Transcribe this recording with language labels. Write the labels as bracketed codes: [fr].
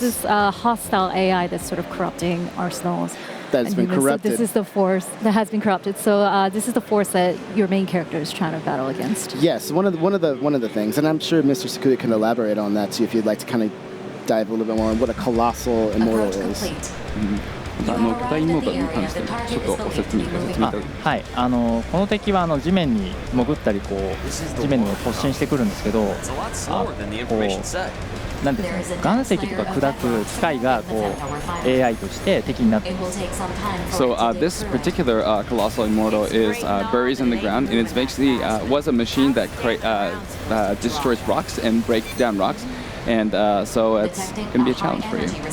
[en] this is a hostile AI that's sort of corrupting arsenals. That has and been humans. corrupted. So this is the force that has been corrupted. So this is the force that your main character is trying to battle against. Yes, one of the things, and I'm sure Mr. Sakuda can elaborate on that too if you'd like to kind of dive a little bit more on what a Colossal Immortal Approach is. complete. [ja] 巨大イモーターに関してちょっとご説明いただきます。はい、この敵は地面に潜ったり地面に突進してくるんですけど、なんていうんですか、岩石とか砕く機械がAI として敵になっています。 [en] So this particular colossal immortal is buries in the ground, and it's basically was a machine that destroys rocks and breaks down rocks, and so it's going to be a challenge for you.